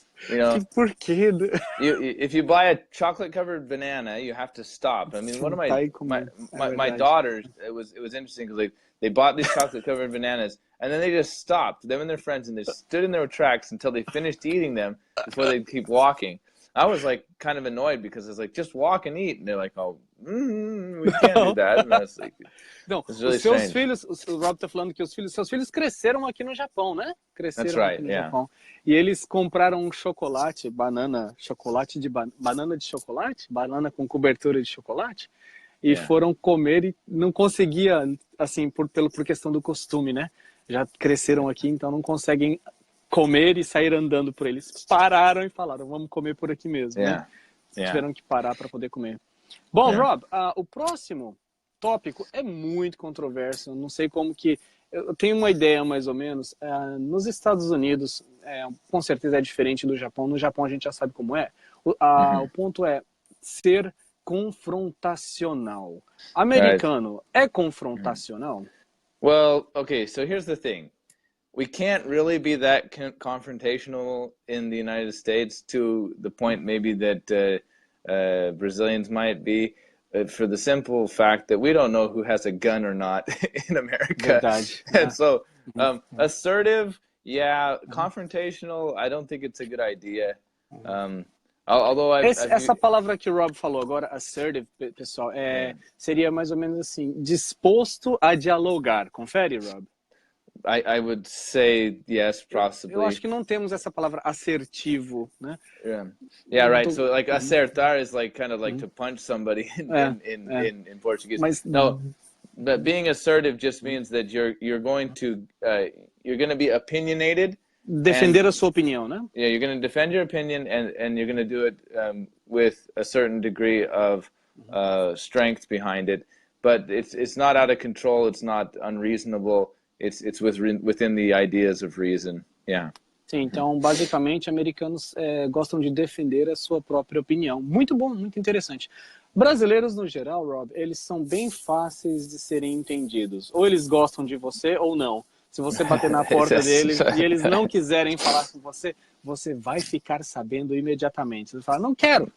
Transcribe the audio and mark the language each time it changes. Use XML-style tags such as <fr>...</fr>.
<en>You know, if you buy a chocolate-covered banana, you have to stop. I mean, one of my daughters, it was interesting because they bought these chocolate-covered bananas and then they just stopped, them and their friends, and they stood in their tracks until they finished eating them before they'd keep walking. I was like kind of annoyed because it's like, just walk and eat, and they're like, oh, we can't do that. And I was like,</en> <pt>não, really os seus filhos, o Rob tá falando que seus filhos cresceram aqui no Japão, né? Cresceram aqui no Japão. E eles compraram um chocolate, banana de chocolate, banana com cobertura de chocolate, e foram comer e não conseguia, assim, por questão do costume, né? Já cresceram aqui, então não conseguem comer e sair andando por eles. Pararam e falaram, vamos comer por aqui mesmo, né? Tiveram que parar para poder comer. Bom, Rob, o próximo tópico é muito controverso, não sei como que... Eu tenho uma ideia, mais ou menos, nos Estados Unidos, com certeza é diferente do Japão. No Japão a gente já sabe como é. O ponto é ser confrontacional. Americano é confrontacional?</pt> <en>Well, okay, so here's the thing. We can't really be that confrontational in the United States to the point maybe that Brazilians might be, for the simple fact that we don't know who has a gun or not in America. And so assertive, confrontational, I don't think it's a good idea. Although</en> <pt>essa palavra que o Rob falou agora, assertive, pessoal, seria mais ou menos assim, disposto a dialogar. Confere, Rob?</pt> <en>I would say yes, possibly.</en> <pt>Eu acho que não temos essa palavra assertivo, né?</pt> <en>Yeah, right. So like acertar is like kind of like to punch somebody in Portuguese. Mas, no, but being assertive just means that you're going to be opinionated.</en> <pt>Defender a sua opinião, né?</pt> <en>Yeah, you're going to defend your opinion and you're going to do it with a certain degree of strength behind it. But it's not out of control. It's not unreasonable. It's within the ideas of reason,</en> <pt>Sim, então, basicamente, americanos gostam de defender a sua própria opinião. Muito bom, muito interessante. Brasileiros, no geral, Rob, eles são bem fáceis de serem entendidos. Ou eles gostam de você, ou não. Se você bater na porta deles e eles não quiserem falar com você, você vai ficar sabendo imediatamente. Você fala, não quero.</pt>